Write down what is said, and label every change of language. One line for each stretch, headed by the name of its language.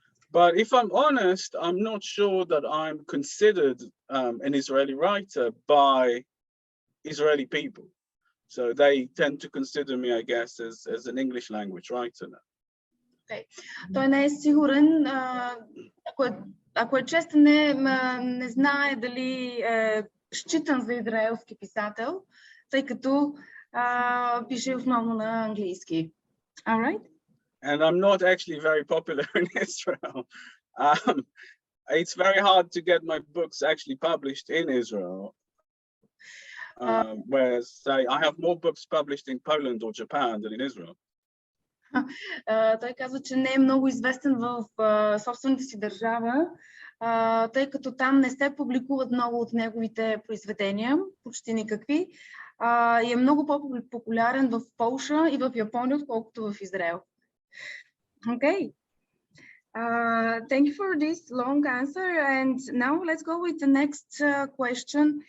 English: But if I'm honest, I'm not sure that I'm considered an Israeli writer by Israeli people. So they tend to consider me, I guess, as an English language writer now. Okay.
Bulgarian: Той не е сигурен, ако е честен, не знае дали е считан за израелски писател, тъй като пише основно на английски.
English: All right? And I'm not actually very popular in Israel. It's very hard to get my books actually published in Israel. Whereas, say, I have more books published in Poland or Japan than in Israel.
Bulgarian: Той казва, че не е много известен в собствената си държава, тъй като там не се публикуват много от неговите произведения, почти никакви, и е много по-популярен в Полша и в Япония, отколкото в Израел.
English: Okay. Thank you for this long answer, and now let's go with the next question.